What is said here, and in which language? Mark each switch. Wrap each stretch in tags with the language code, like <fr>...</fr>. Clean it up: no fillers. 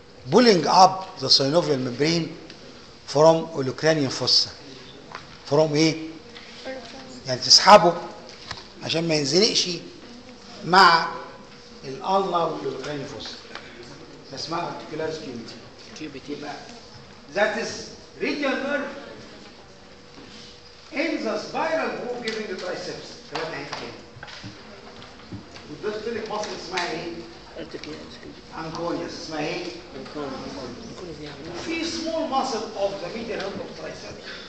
<en>pulling up the synovial membrane from olecranian fossa.</en> <ar>from ايه؟ يعني تسحبه عشان ما ينزلقش مع الالنا والاوlecranian fossa.</ar> <en>اسمها articularis cubitis. That is radial nerve in the spiral groove giving the triceps.</en> <ar>ثلاثة عين كده. وضفت لك مصل اسمها ايه؟ انكونيوس. اسمها ايه؟ في</ar> <en>small muscle of the medial end of triceps.</en>